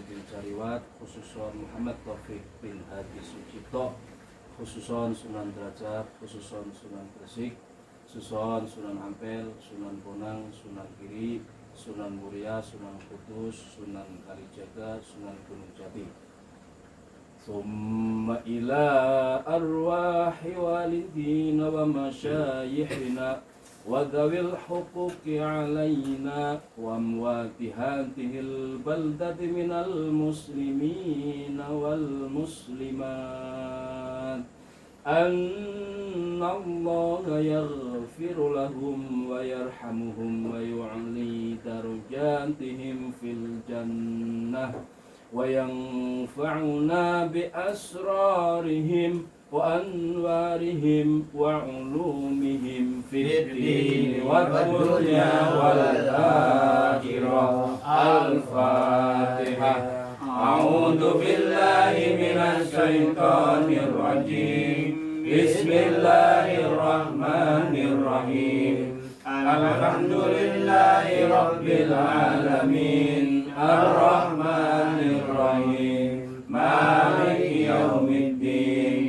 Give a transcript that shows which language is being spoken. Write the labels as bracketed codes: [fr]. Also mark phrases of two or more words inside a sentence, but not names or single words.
[ar] bin Jariwat, khususon Muhammad Taufik bin Hadi Sucipto, khususon Sunan Derajat, khususon Sunan Gresik, khususon Sunan Ampel, Sunan Bonang, Sunan Giri, Sunan Muria, Sunan Kudus, Sunan Kalijaga, Sunan Gunung Jati. ثم إلى أرواح والدينا ومشايخنا وذوي الحقوق علينا وأموات هذه البلدة من المسلمين والمسلمات أن الله يغفر لهم ويرحمهم ويعلي درجاتهم في الجنة وينفعنا بأسرارهم وأنوارهم وعلومهم في الدين والدنيا والآخرة. Al-Fatihah. أعوذ بالله من الشيطان الرجيم. Bismillahirrahmanirrahim. الحمد لله رب العالمين. الرحمن الرحيم. مالك يوم الدين.